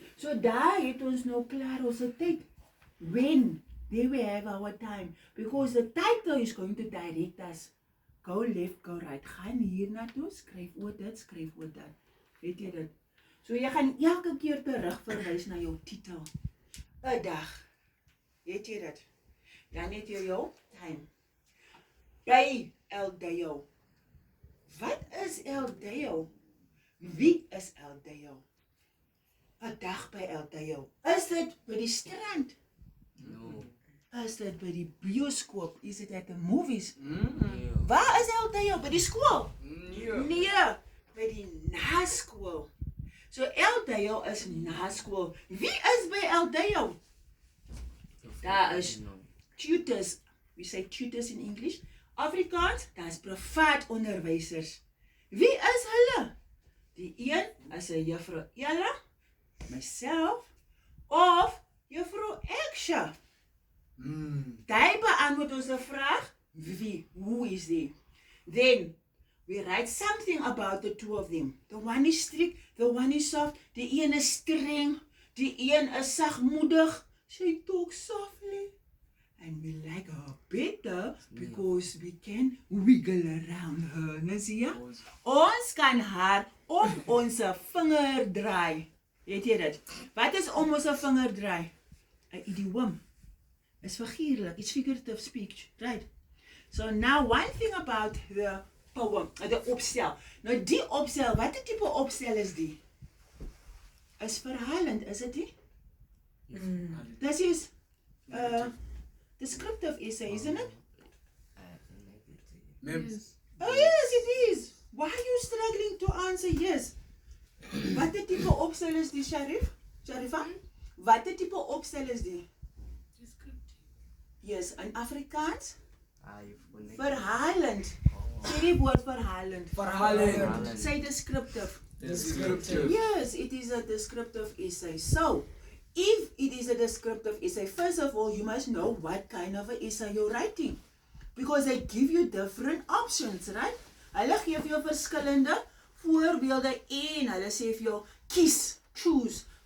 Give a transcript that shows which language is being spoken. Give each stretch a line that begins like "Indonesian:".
Afrikaans: So daar het ons nou klaar ons tyd.
English: When? There we have our time. Because the title is going to direct us. Go left, go right.
Afrikaans: Gaan hier na toe, skryf oor dit, skryf oor dat. Weet jy dit? So jy gaan elke keer terug verwys na jou titel. 'n dag. Weet jy dit? Dan het jy jou time. By Eldeo. Wat is Eldeo? Wie is Eldeo? 'n dag by Eldeo. Is dit by die strand?
English: No.
Afrikaans: Is dit by die bioskoop? Is dit
English: at the movies?
Afrikaans: Nee. Waar is Eldeo? By die skool? Nee. Nee, by die naskool. So Eldeo is naskool. Wie is by Eldeo? Daar is tutors.
English: We say tutors in English.
Afrikaans: Afrikaans, daar is privaat onderwysers. Wie is hulle? Die een is 'n juffrou Ella, myself, of juffrou Eksha. Daai beantwoord ons 'n vraag. Wie?
English: Who is they? Then we write something about the two of them. The one is strict, the one is soft.
Afrikaans: Die een is streng, die een is sagmoedig.
English: She talks softly. And we like her better because we can wiggle around her.
Afrikaans: Nou sien jy? Ons kan haar op ons vinger draai. Weet jy dit? Wat is om ons vinger draai? 'n idioom. Is figuurlik.
English: It's figurative speech, right? So now one thing about the poem, the opstel.
Afrikaans: Nou die opstel, watter tipe opstel is die? Is verhalend, is dit nie?
English: This is descriptive essay, isn't it? Mems. Oh yes, it is. Why are you struggling to answer yes?
Afrikaans: Watter tipe opstel is die, Sharifa? Watter tipe opstel is die?
English: Yes, in Afrikaans? Verhalend.
Afrikaans: Sê die woord verhalend. Verhalend.
English: Say descriptive. Descriptive. Yes, it is a descriptive essay. So, if it is a descriptive essay, first of all, you must know what kind of an essay you're writing. Because they give you different options, right?
Afrikaans: Hulle gee vir jou verskillende voorbeelde en hulle sê vir jou kies, choose.